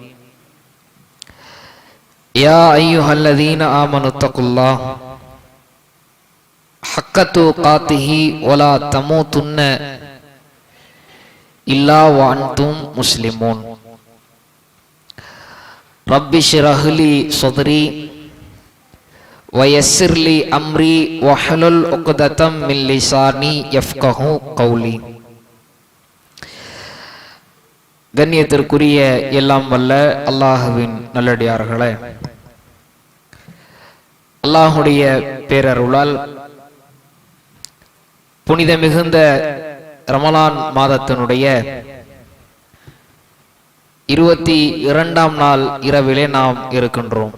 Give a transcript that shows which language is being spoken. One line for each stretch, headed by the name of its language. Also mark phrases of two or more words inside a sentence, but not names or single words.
Arabic: يا أيها الذين آمنوا اتقوا الله حق تقاته ولا تموتن إلا وأنتم مسلمون. رب اشرح لي صدري ويسر لي أمري واحلل عقدة من لساني يفقهوا قولي.
Tamil: கண்ணியத்திற்குரிய எல்லாம் வல்ல அல்லாஹுவின் நல்லடியார்களே, அல்லாஹுடைய பேரருளால் புனித மிகுந்த ரமலான் மாதத்தினுடைய 22ஆம் நாள் இரவிலே நாம் இருக்கின்றோம்.